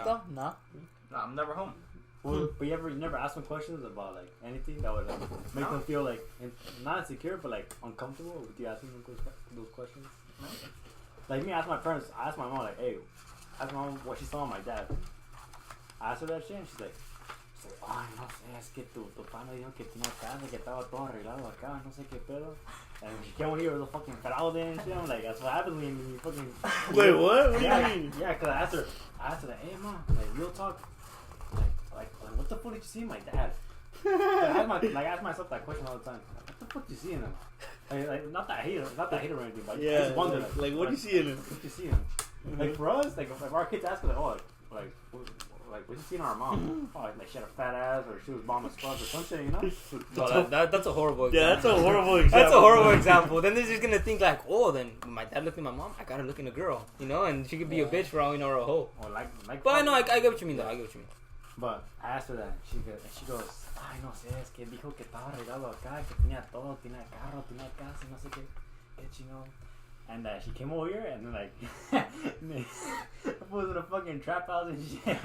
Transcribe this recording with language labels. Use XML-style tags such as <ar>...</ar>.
<en>it though? No. No, I'm never home. But you never asked them questions about like anything that would like make them feel like not insecure but like uncomfortable with you asking them those questions. No? Like me, I asked my parents. I asked my mom like, hey, ask my mom what she saw in my dad. I asked her that shit, and she's like,</en> <es>ay, no sé, es que tu pana dijo que tenía casa, que estaba todo arreglado acá, no sé qué pedo.</es> <en>And she came over here with a fucking fraude and shit. I'm like, that's what happens when you fucking. Wait, what? What do Yeah, you mean? yeah, cause I asked her like, hey mom, like real talk, like what the fuck did you see in my dad? I ask myself that question all the time. Like, what the fuck do you see in him? Like not that I hate him, or anything, but I Yeah. just wonder Like, what do you see in it? What do you see in him? Like for us, like if our kids ask us, like, oh, like what you see in our mom? Oh, like she had a fat ass, or she was bomb as fuck, or some shit, no, that's a horrible example. Yeah, that's a horrible example. That's a horrible example. Then they're just gonna think like, oh, then my dad looked at my mom. I gotta look in a girl, and she could be a bitch for all we know, or a hoe. Or like. But I know, I get what you mean, though. I get what you mean. But I asked her that, and she goes,</en> <es>ay, no sé, es que dijo que estaba arreglado acá, que tenía todo, tenía carro, tenía casa, no sé qué chingón.</es> <en>And she came over here, and then like, fool's in a fucking trap house and shit.</en>